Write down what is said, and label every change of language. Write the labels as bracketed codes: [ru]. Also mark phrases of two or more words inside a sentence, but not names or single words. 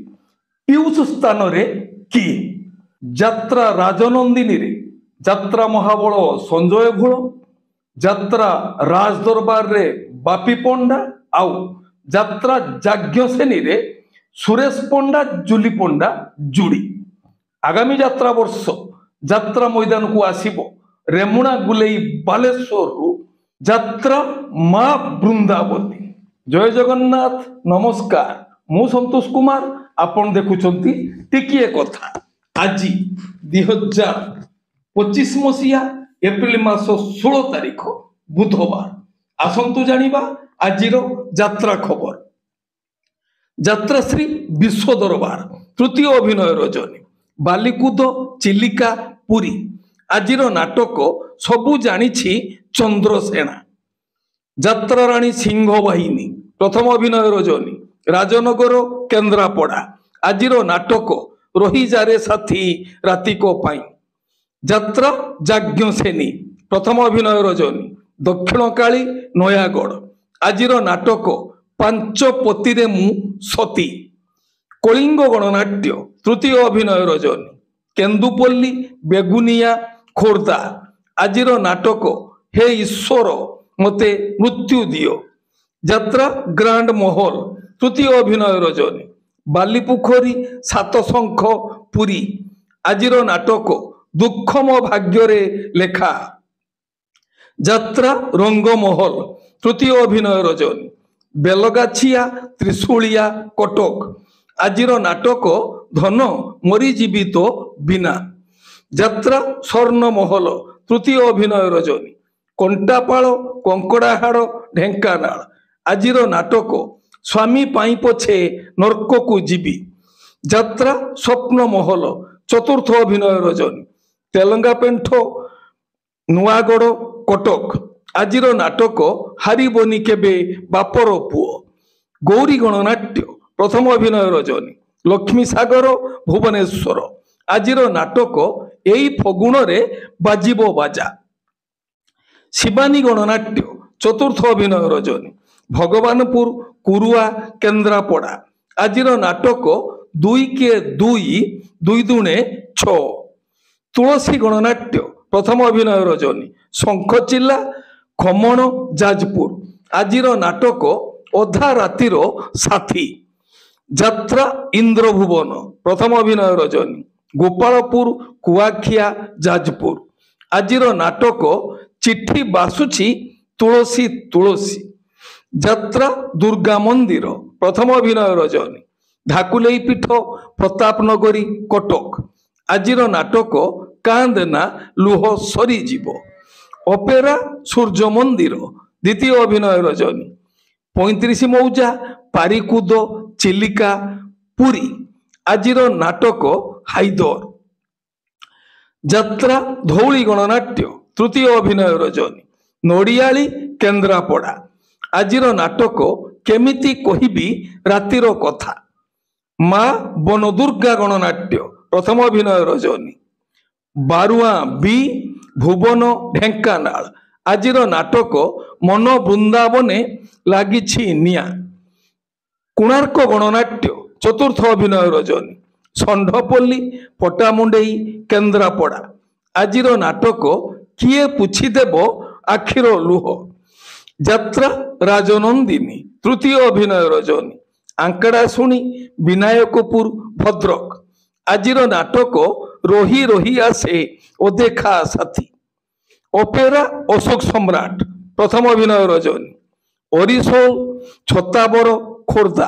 [or] ପୀୟୂଷ ସ୍ଥାନ ରେ କିଏ ଯାତ୍ରା ରାଜନନ୍ଦିନୀ ରେ ଯାତ୍ରା ମହାବଳ ସଞ୍ଜୟ ଭୋଲ ଯାତ୍ରା ରାଜ ଦରବାର ରେ ବାପି ପଣ୍ଡା ଆଉ ଯାତ୍ରା ଯାଜ୍ଞସେନୀ ରେ ସୁରେଶ ପଣ୍ଡା ଜୁଲି ପଣ୍ଡା ଯୋଡ଼ି ଆଗାମୀ ଯାତ୍ରା ବର୍ଷ ଯାତ୍ରା ମଇଦାନ କୁ ଆସିବ ରେମୁଣା ଗୁଲେଇ ବାଲେଶ୍ୱର ରୁ ଯାତ୍ରା ମା' ବୃନ୍ଦାବତୀ। ଜୟ ଜଗନ୍ନାଥ ନମସ୍କାର ମୁଁ ସନ୍ତୋଷ କୁମାର ଆପଣ ଦେଖୁଛନ୍ତି ଟିକିଏ କଥା। ଆଜି 2025 ମସିହା ଏପ୍ରିଲ ମାସ 16 ତାରିଖ ବୁଧବାର। ଆସନ୍ତୁ ଜାଣିବା ଆଜିର ଯାତ୍ରା ଖବର। ଯାତ୍ରା ଶ୍ରୀ ବିଶ୍ୱ ଦରବାର ତୃତୀୟ ଅଭିନୟ ରଜନୀ ବାଲିକୁଦ ଚିଲିକା ପୁରୀ। ଆଜିର ନାଟକ ସବୁ ଜାଣିଛି ଚନ୍ଦ୍ରସେନା। ଯାତ୍ରା ରାଣୀ ସିଂହ ବାହିନୀ ପ୍ରଥମ ଅଭିନୟ ରଜନୀ ରାଜନଗର କେନ୍ଦ୍ରାପଡ଼ା। ଆଜିର ନାଟକ ରହି ଯାରେ ସାଥୀ ରାତିକ ପାଇଁ। ଯାତ୍ରା ଯାଜ୍ଞସେନୀ ପ୍ରଥମ ଅଭିନୟ ରଜନୀ ଦକ୍ଷିଣ କାଳୀ ନୟାଗଡ଼। ଆଜିର ନାଟକ ପାଞ୍ଚ ପତିରେ ମୁଁ ସତୀ। କଳିଙ୍ଗ ଗଣନାଟ୍ୟ ତୃତୀୟ ଅଭିନୟ ରଜନୀ କେନ୍ଦୁପଲ୍ଲୀ ବେଗୁନିଆ ଖୋର୍ଦ୍ଧା। ଆଜିର ନାଟକ ହେ ଈଶ୍ୱର ମତେ ମୃତ୍ୟୁ ଦିଅ। ଯାତ୍ରା ଗ୍ରାଣ୍ଡ ମହଲ ତୃତୀୟ ଅଭିନୟ ରଜନୀ ବାଲିପୁଖରୀ ସାତଶଙ୍ଖ ପୁରୀ। ଆଜିର ନାଟକ ଦୁଃଖ ମୋ ଭାଗ୍ୟ ରେ ଲେଖା। ଯାତ୍ରା ରଙ୍ଗମହଲ ତୃତୀୟ ଅଭିନୟ ରଜନୀ ବେଲଗାଛିଆ ତ୍ରିଶୂଳିଆ କଟକ। ଆଜିର ନାଟକ ଧନ ମରିଜିବି ତୋ ବିନା। ଯାତ୍ରା ସ୍ୱର୍ଣ୍ଣମହଲ ତୃତୀୟ ଅଭିନୟ ରଜନୀ କଣ୍ଟାପାଳ କଙ୍କଡ଼ାହାଡ଼ ଢେଙ୍କାନାଳ। ଆଜିର ନାଟକ ସ୍ୱାମୀ ପାଇଁ ପଛେ ନର୍କ କୁ ଜିବି। ଯାତ୍ରା ସ୍ୱପ୍ନମହଲ ଚତୁର୍ଥ ଅଭିନୟ ରଜନୀ ତେଲଙ୍ଗା ପେଣ୍ଠ ନୂଆଗଡ଼ କଟକ। ଆଜିର ନାଟକ ହାରିବନି କେବେ ବାପର ପୁଅ। ଗୌରୀ ଗଣନାଟ୍ୟ ପ୍ରଥମ ଅଭିନୟ ରଜନୀ ଲକ୍ଷ୍ମୀ ସାଗର ଭୁବନେଶ୍ୱର। ଆଜିର ନାଟକ ଏଇ ଫଗୁଣ ରେ ବାଜିବ ବାଜା। ଶିବାନୀ ଗଣନାଟ୍ୟ ଚତୁର୍ଥ ଅଭିନୟ ରଜନୀ ଭଗବାନପୁର କୁରୁଆ କେନ୍ଦ୍ରାପଡ଼ା। ଆଜିର ନାଟକ ଦୁଇ କେ ଦୁଇ ଦୁଇ ଦୁଣେ ଛ। ତୁଳସୀ ଗଣନାଟ୍ୟ ପ୍ରଥମ ଅଭିନୟ ରଜନୀ ଶଙ୍ଖଚିଲ୍ଲା ଖମଣ ଯାଜପୁର। ଆଜିର ନାଟକ ଅଧା ରାତିର ସାଥୀ। ଯାତ୍ରା ଇନ୍ଦ୍ରଭୁବନ ପ୍ରଥମ ଅଭିନୟ ରଜନୀ ଗୋପାଳପୁର କୁଆଖିଆ ଯାଜପୁର। ଆଜିର ନାଟକ ଚିଠି ବାସୁଛି ତୁଳସୀ ତୁଳସୀ। ଯାତ୍ରା ଦୁର୍ଗା ମନ୍ଦିର ପ୍ରଥମ ଅଭିନୟ ରଜନୀ ଧାକୁଳେଇ ପୀଠ ପ୍ରତାପନଗରୀ କଟକ। ଆଜିର ନାଟକ କାନ୍ଦେନା ଲୁହ ସରି ଜିବ। ଅପେରା ସୂର୍ଯ୍ୟ ମନ୍ଦିର ଦ୍ୱିତୀୟ ଅଭିନୟ ରଜନୀ 35 ମୌଜା ପାରିକୁଦ ଚିଲିକା ପୁରୀ। ଆଜିର ନାଟକ ହାଇଦର। ଯାତ୍ରା ଧଉଳି ଗଣନାଟ୍ୟ ତୃତୀୟ ଅଭିନୟ ରଜନୀ ନୋଡ଼ିଆଲି କେନ୍ଦ୍ରାପଡ଼ା। ଆଜିର ନାଟକ କେମିତି କହିବି ରାତିର କଥା। ମା' ବନଦୁର୍ଗା ଗଣନାଟ୍ୟ ପ୍ରଥମ ଅଭିନୟ ରଜନୀ ବାରୁଆ ବି ଭୁବନ ଢେଙ୍କାନାଳ। ଆଜିର ନାଟକ ମନ ବୃନ୍ଦାବନେ ଲାଗିଛି ନିଆଁ। କୋଣାର୍କ ଗଣନାଟ୍ୟ ଚତୁର୍ଥ ଅଭିନୟ ରଜନୀ ଷଣ୍ଢପଲ୍ଲୀ ପଟ୍ଟାମୁଣ୍ଡାଇ କେନ୍ଦ୍ରାପଡ଼ା। ଆଜିର ନାଟକ କିଏ ପୋଛିଦେବ ଆଖିର ଲୁହ। ଯାତ୍ରା ରାଜନନ୍ଦିନୀ ତୃତୀୟ ଅଭିନୟ ରଜନୀ ଆଙ୍କଡ଼ା ଶୁଣି ବିନାୟକପୁର ଭଦ୍ରକ। ଆଜିର ନାଟକ ରହି ରହି ଆସେ ଅଦେଖା ସାଥୀ। ଅପେରା ଅଶୋକ ସମ୍ରାଟ ପ୍ରଥମ ଅଭିନୟ ରଜନୀ ଓରିଶୋଲ ଛତାବର ଖୋର୍ଦ୍ଧା।